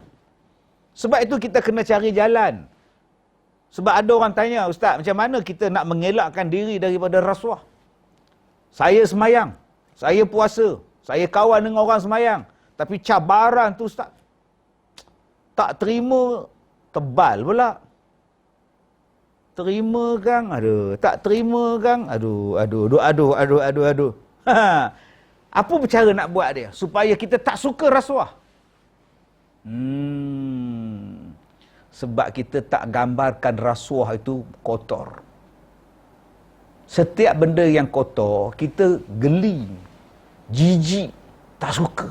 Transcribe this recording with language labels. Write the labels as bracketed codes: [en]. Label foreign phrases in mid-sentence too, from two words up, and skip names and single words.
[ms] Sebab itu kita kena cari jalan. Sebab ada orang tanya, Ustaz, macam mana kita nak mengelakkan diri daripada rasuah? Saya semayang, saya puasa, saya kawan dengan orang semayang. Tapi cabaran tu Ustaz, tak terima, tebal pula. Terima kang, tak terima kang, aduh. Apa cara nak buat dia supaya kita tak suka rasuah? Sebab kita tak gambarkan rasuah itu kotor. Setiap benda yang kotor, kita geli, jijik, tak suka.